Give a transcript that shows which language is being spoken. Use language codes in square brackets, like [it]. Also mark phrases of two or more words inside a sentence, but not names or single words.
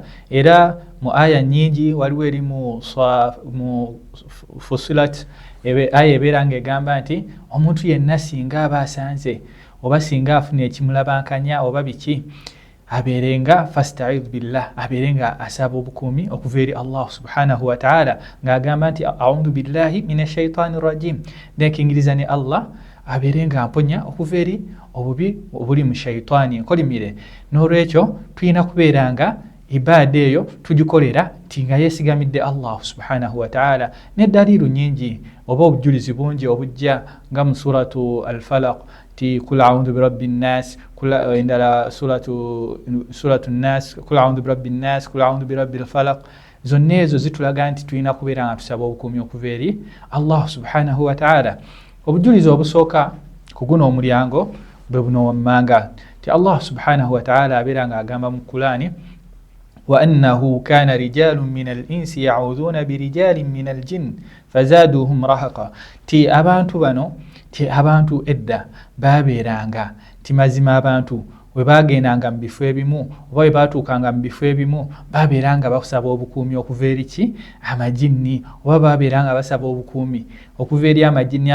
[lg] Era mu aya nyingi waliwo eri mu Fussilat aya ebeera ng'egamba nti omuntu yenna singa aba asanze oba singa afuna ekimulabankanya oba biki abeerenga [ar] فاستعذ بالله, [lg] abeerenga asaba obukuumi okuva eri Allah [ar] سبحانه وتعالى [lg] ng'agamba nti [ar] أعوذ بالله من الشيطان الرجيم, [lg] nekingiriza ne Allah abeerenga amponya okuva eri obubi obuli mu shaitani enkolimire. N'olwekyo tulina kubeera nga ibaada eyo tugikolera tinga yeesigamidde Allah [ar] سبحانه وتعالى. [lg] N'eddaliilu nyingi oba obujulizi bungi obujja nga mu [ar] سورة الفلق [lg] ti [ar] قل أعوذ برب الناس, [lg] endala [ar] سورة الناس قل أعوذ برب الناس قل أعوذ برب الفلق. [lg] Zonna ezo zitulaga nti tulina kubeera nga tusaba obukuumi okuva eri Allah [ar] سبحانه وتعالى. [lg] Obujulizi obusooka ku guno omulyango bwe buno wammanga ti Allah [ar] سبحانه وتعالى [lg] abeera nga agamba mu Qur'ani [ar] وأنه كان رجال من الإنس يعوذون برجال من الجن فزادوهم رهقا. [lg] Ti abantu bano, ti abantu edda babeeranga ti mazima abantu bwe bagendanga mu bifo ebimu oba bwe baatuukanga mu bifo ebimu babeeranga basaba obukuumi okuva eri ki amajinni oba babeeranga basaba obukuumi okuva eri amajinni.